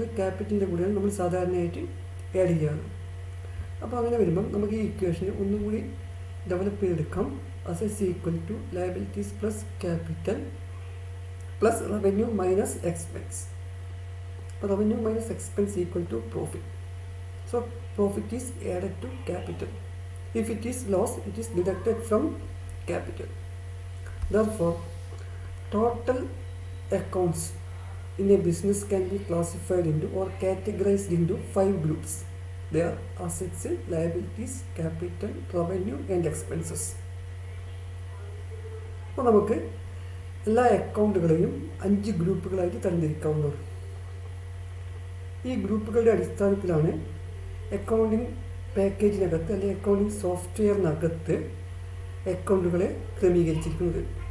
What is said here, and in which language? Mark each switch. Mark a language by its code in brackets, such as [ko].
[ml] അത് ക്യാപിറ്റലിൻ്റെ കൂടെയാണ് നമ്മൾ സാധാരണയായിട്ട് ആഡ് ചെയ്യാറ്. അപ്പോൾ അങ്ങനെ വരുമ്പം നമുക്ക് ഈ ഇക്വേഷനെ ഒന്നുകൂടി ഡെവലപ്പ് ചെയ്തെടുക്കാം. [en] Assets equal to liabilities plus capital plus revenue minus expense. അപ്പോൾ revenue minus expense equal to profit. So profit is added to capital. If it is loss, it is deducted from capital. Therefore, total accounts in a business can be classified into or categorized into 5 groups. They are assets, liabilities, capital, revenue and expenses. [ml] അപ്പോൾ നമുക്ക് എല്ലാ അക്കൗണ്ടുകളെയും 5 ഗ്രൂപ്പുകളായിട്ട് തരംതിരിക്കാവുന്നതാണ്. ഈ ഗ്രൂപ്പുകളുടെ അടിസ്ഥാനത്തിലാണ് accounting പാക്കേജിനകത്ത് അല്ലെങ്കിൽ accounting സോഫ്റ്റ്വെയറിനകത്ത് അക്കൗണ്ടുകളെ ക്രമീകരിച്ചിരിക്കുന്നത്.